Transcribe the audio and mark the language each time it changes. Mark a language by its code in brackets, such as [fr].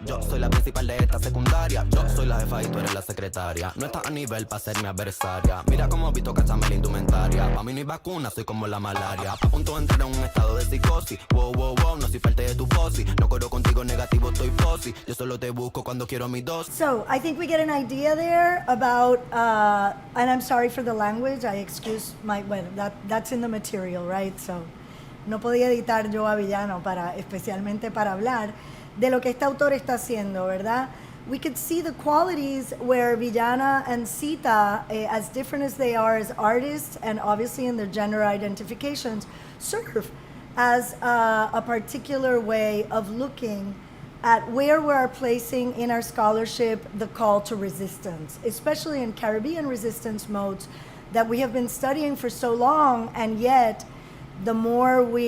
[es] Yo soy la principal de esta secundaria. Yo soy la jefa y tú eres la secretaria. No estás a nivel pa' ser mi adversaria. Mira cómo visto, cachame la indumentaria. Pa' mí no hay vacuna, soy como la malaria. A punto de entrar en un estado de psicosis. Wow, wow, wow, no soy parte de tu posi. No corro contigo negativo, estoy posi. Yo solo te busco cuando quiero mi dosis. [en] So I think we get an idea there about, and I'm sorry for the language, I excuse my, well, that's in the material, right? [es] So no podía editar yo a Villano especialmente para hablar de lo que este autor está haciendo, ¿verdad? [en] We could see the qualities where Villana and Sita, as different as they are as artists and obviously in their gender identifications, serve as a particular way of looking at where we are placing in our scholarship the call to resistance, especially in Caribbean resistance modes that we have been studying for so long, and yet the more